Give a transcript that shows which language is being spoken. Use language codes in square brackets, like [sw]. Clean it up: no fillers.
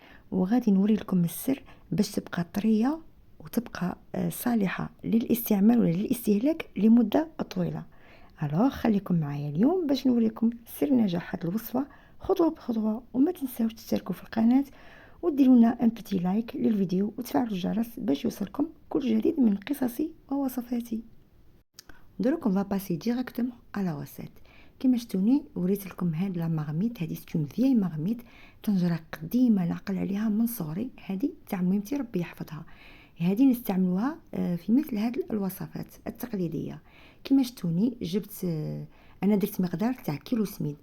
[ar] وغادي نوري لكم السر باش تبقى طرية وتبقى صالحة للاستعمال ولا للاستهلاك لمدة طويلة. الوغ خليكم معايا اليوم باش نوريكم سر نجاح هذه الوصفة خطوة بخطوة، وما تنساوش تشتركوا في القناة وديروا لنا ان بتي لايك للفيديو وتفعلوا الجرس باش يوصلكم كل جديد من قصصي ووصفاتي. دروك [fr] on va passer directement à la recette. [ar] كما شفتوني وريت لكم هاد لا مارميت، هادي ستون فيي مارميت طنجرة قديمة نعقل عليها من صغري، هادي تاع ميمتي ربي يحفظها. هادي نستعملوها في مثل هاد الوصفات التقليدية. كما شفتوني جبت انا درت مقدار تاع كيلو سميد.